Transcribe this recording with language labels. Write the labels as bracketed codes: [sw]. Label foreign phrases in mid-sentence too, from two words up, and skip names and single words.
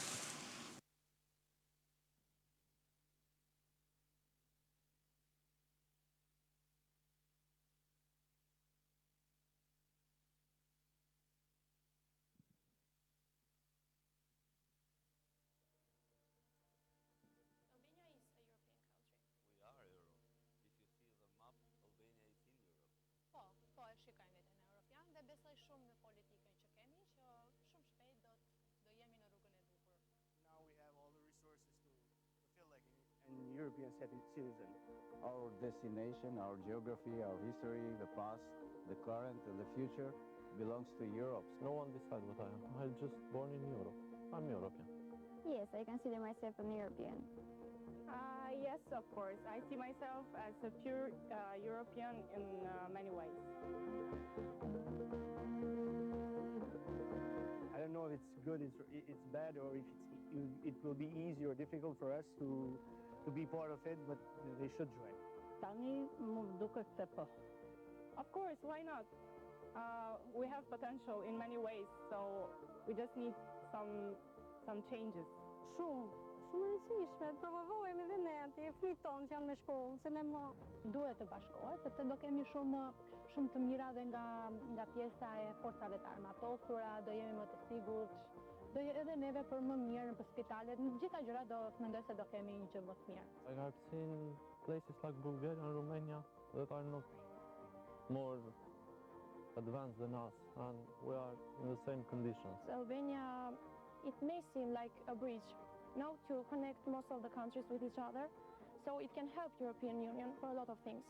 [sq] Po e shikojmë vetën e Europian dhe besoj shumë në politikën që kemi, që shumë shpejt do jemi në rrugën e duhur. [en] Now we have all the resources to feel like an European citizen. Our destination, our geography, our history, the past, the current and the future belongs to Europe. No one decides what I am. I was just born in Europe. I'm European. Yes, I consider myself an European. Yes, of course. I see myself as a pure European in many ways. I don't know if it's good, it's bad, or if it will be easy or difficult for us to be part of it, but they should join. [sq] Tani më duket se po. [en] Of course, why not? We have potential in many ways, so we just need some changes. [sq] Shumë rëndësishme, të provojmë edhe ne aty fëmijët tonë që janë me shkollë, se ne më Duhet të bashkohet, sepse do kemi shumë të mira dhe nga pjesa e forcave të armatosura, do jemi më të sigurt, do edhe neve për më mirë në spitalet, në gjitha gjërat do mendoj se do kemi një gjë më të mirë. [en] Like I've seen places like Bulgaria and Romania that are not more advanced than us, and we are in the same conditions. Albania, it may seem like a bridge, to connect most of the countries with each other, so it can help European Union for a lot of things.